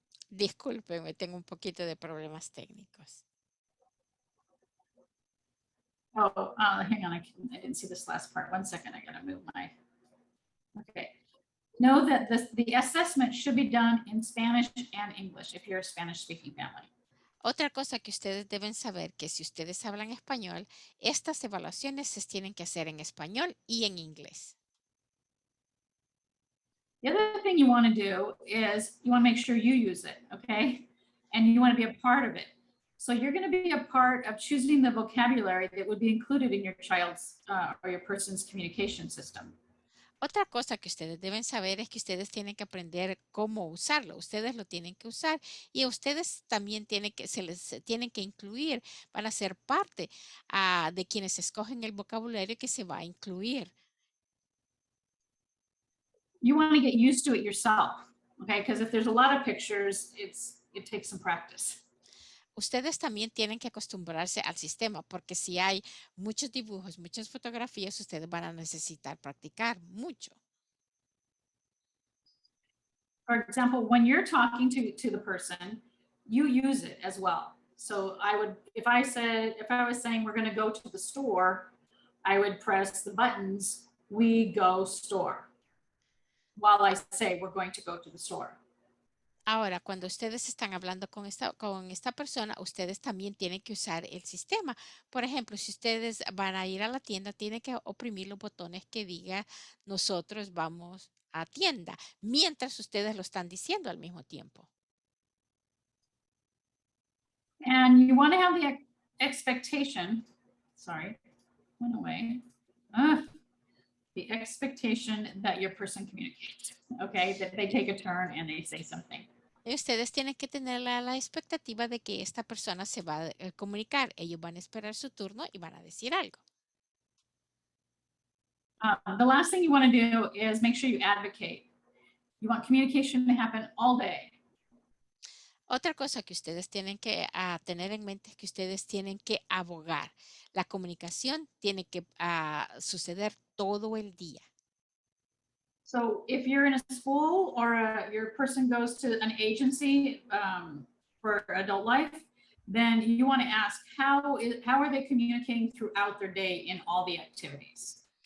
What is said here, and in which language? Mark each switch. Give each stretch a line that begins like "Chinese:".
Spanish: Discúlpeme, tengo un poquito de problemas técnicos.
English: Oh, hang on. I didn't see this last part. 1 second. I gotta move my. Okay. Know that the assessment should be done in Spanish and English if you're a Spanish speaking family.
Spanish: Otra cosa que ustedes deben saber que si ustedes hablan español, estas evaluaciones se tienen que hacer en español y en inglés.
English: The other thing you want to do is you want to make sure you use it, okay? And you want to be a part of it. So you're going to be a part of choosing the vocabulary that would be included in your child's or your person's communication system.
Spanish: Otra cosa que ustedes deben saber es que ustedes tienen que aprender cómo usarlo. Ustedes lo tienen que usar y ustedes también se les tienen que incluir, van a ser parte de quienes escogen el vocabulario que se va a incluir.
English: You want to get used to it yourself, okay? Because if there's a lot of pictures, it takes some practice.
Spanish: Ustedes también tienen que acostumbrarse al sistema, porque si hay muchos dibujos, muchas fotografías, ustedes van a necesitar practicar mucho.
English: For example, when you're talking to the person, you use it as well. So I would, if I was saying we're going to go to the store, I would press the buttons, we go store, while I say we're going to go to the store.
Spanish: Ahora, cuando ustedes están hablando con esta persona, ustedes también tienen que usar el sistema. Por ejemplo, si ustedes van a ir a la tienda, tienen que oprimir los botones que diga nosotros vamos a tienda, mientras ustedes lo están diciendo al mismo tiempo.
English: And you want to have the expectation, sorry, went away. The expectation that your person communicates, okay, that they take a turn and they say something.
Spanish: Y ustedes tienen que tener la expectativa de que esta persona se va a comunicar. Ellos van a esperar su turno y van a decir algo.
English: The last thing you want to do is make sure you advocate. You want communication to happen all day.
Spanish: Otra cosa que ustedes tienen que tener en mente es que ustedes tienen que abogar. La comunicación tiene que suceder todo el día.
English: So if you're in a school or your person goes to an agency for adult life, then you want to ask how are they communicating throughout their day in all the activities?